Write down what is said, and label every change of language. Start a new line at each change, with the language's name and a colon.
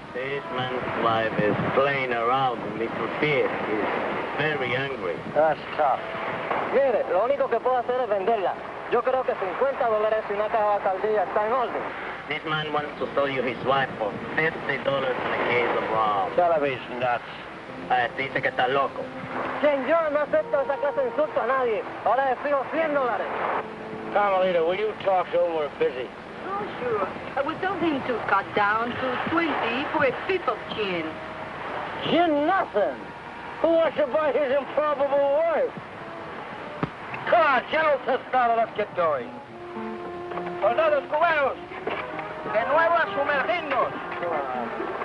English: This man's wife is playing around with Mr. Pierce. He's very angry. That's tough.
Spanish: Mire, lo único que puedo hacer es venderla. Yo creo que $50 y una caja de alcaldía está en orden.
English: This man wants to sell you his wife for $50 in a case of rum. Television nuts.
Spanish: Dice que está loco. Señor, no acepto esa clase de insulto a nadie. Ahora le exijo $100.
English: Carmelita, will you talk to him? We're busy. Oh, sure. We told him to cut down to 20 for a fifth of gin. Gin nothing. Who wants to buy his improbable wife? Come on, General Tostado, let's get going.
Spanish: Soldados cubanos, de nuevo a sumergirnos.